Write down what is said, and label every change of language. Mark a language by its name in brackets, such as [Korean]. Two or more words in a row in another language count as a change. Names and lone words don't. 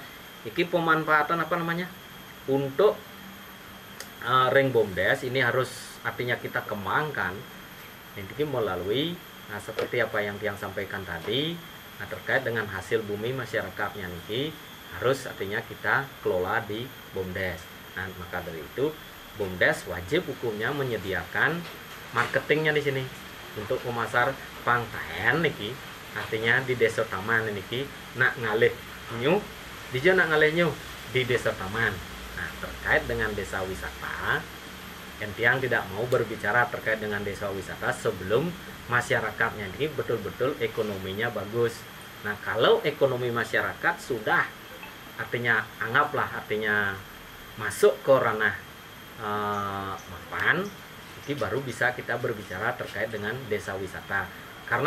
[Indonesian] Iki pemanfaatan apa namanya? Untuk ring BUMDes ini harus artinya kita kembangkan ini melalui seperti apa yang Tiang sampaikan tadi. Nah, terkait dengan hasil bumi masyarakatnya niki harus artinya kita kelola di BUMDes. Nah, maka dari itu BUMDes wajib hukumnya menyediakan marketingnya di sini untuk memasar pangtaen niki. Artinya di Desa Taman niki [Balinese] nak ngalih nyu, [Indonesian] di [Balinese] nak ngalih nyu [Indonesian] di Desa Taman. Nah, terkait dengan desa wisata, Tiang tidak mau berbicara terkait dengan desa wisata sebelum masyarakatnya ini betul-betul ekonominya bagus. Nah, kalau ekonomi masyarakat sudah artinya anggaplah artinya masuk ke ranah mapan, ini baru bisa kita berbicara terkait dengan desa wisata.